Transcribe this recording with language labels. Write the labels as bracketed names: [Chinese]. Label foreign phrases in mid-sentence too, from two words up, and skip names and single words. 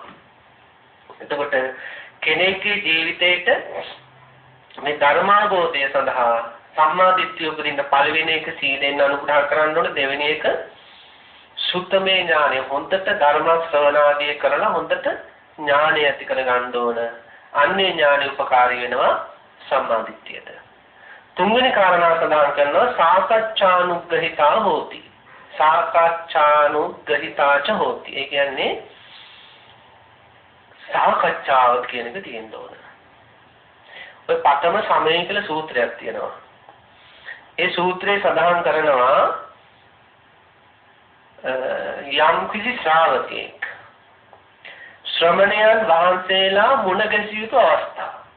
[Sinhala] එතකොට කෙනෙක්ගේ ජීවිතේට මේ ධර්මාභෝධය සඳහා සම්මා දිට්ඨිය උපදින්න පළවෙනි එක සීලෙන් අනුග්‍රහ කරන්න ඕන. දෙවෙනි එක සුත්තමේ ඥානය. හොඳට ධර්ම ශ්‍රවණාදී කරලා හොඳට ඥානය ඇති කර ගන්න ඕන. අන්නේ ඥානය උපකාරී වෙනවා සම්මා දිට්ඨියට. තුන්වෙනි කාරණා සඳහන් කරනවා [Pali] සාකච්ඡානුග්‍රහිතා හෝති. සාකච්ඡානුග්‍රහිතාච හෝති. [Sinhala] ඒ කියන්නේ සාකච්ඡාව කියන එක තියෙන්න ඕන. ඔය පඨම සමය කියලා සූත්‍රයක් තියෙනවා. ඒ සූත්‍රයේ සඳහන් කරනවා යම් කිසි ශ්‍රාවකෙක් ශ්‍රමණයන් වහන්සේලා මුණ ගැසිය යුතු අවස්ථා.